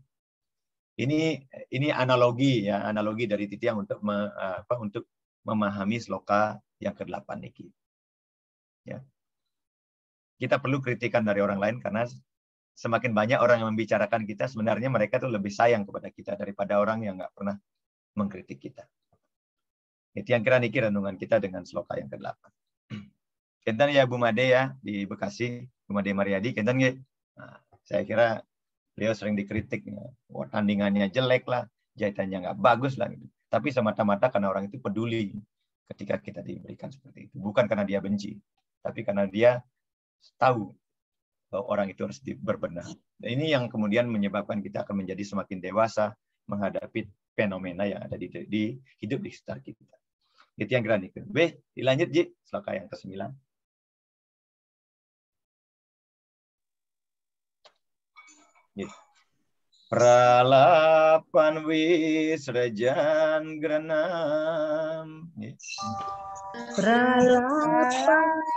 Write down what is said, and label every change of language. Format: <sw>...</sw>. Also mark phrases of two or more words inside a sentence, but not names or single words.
<id>Ini analogi ya, analogi dari Titiang untuk untuk memahami sloka yang ke-8 niki. Ya. Kita perlu kritikan dari orang lain karena semakin banyak orang yang membicarakan kita, sebenarnya mereka tuh lebih sayang kepada kita daripada orang yang nggak pernah mengkritik kita. Itu yang kira niki renungan kita dengan sloka yang ke-8. Kenten ya Bu Made ya di Bekasi, Bu Made Mariadi, kenten ya. Nah, saya kira beliau sering dikritik, ya. Wah, tandingannya jelek lah, jahitannya nggak bagus lah. Gitu. Tapi semata-mata karena orang itu peduli ketika kita diberikan seperti itu. Bukan karena dia benci, tapi karena dia tahu bahwa orang itu harus berbenah. Dan ini yang kemudian menyebabkan kita akan menjadi semakin dewasa menghadapi fenomena yang ada di hidup di sekitar kita. Itu yang kira nih. B, dilanjut Ji, sloka yang ke-9.</id> <sa>प्रलपन् विसृजन् गृह्णन्. Pralapan</sa>